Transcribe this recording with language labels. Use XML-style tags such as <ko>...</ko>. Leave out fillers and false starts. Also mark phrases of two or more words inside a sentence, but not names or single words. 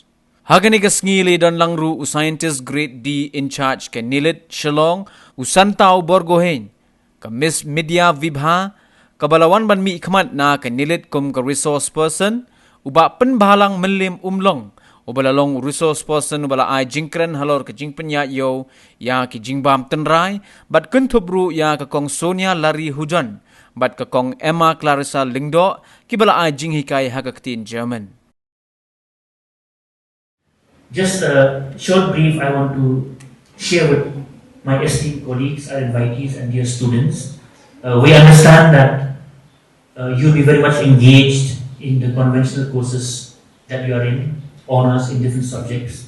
<kha>Hagani ka ngili don langru u</kha> <en>scientist grade D in charge</en> <kha>ka Nilit Shillong u Santau Borgohen ka Miss Media Vibha ka balawan ban mi ikmat na ka Nilit kum ka</kha> <en>resource person</en> <kha>u ba penbahalang melim umlong u balalong</kha> <en>resource person</en> <kha>u bala ay jingkren halor ka jing penya yo ya ki jing bam tenrai bat kuntubru ya ka kong Sonia Lari Hujan bat ka kong Emma Clarissa Lingdo ki bala ay jing hikay ha ka Ktien German.</kha> <en>Just a short brief I want to share with my esteemed colleagues, our invitees and dear students. We understand that you'll be very much engaged in the conventional courses that you are in, honors in different subjects.</en>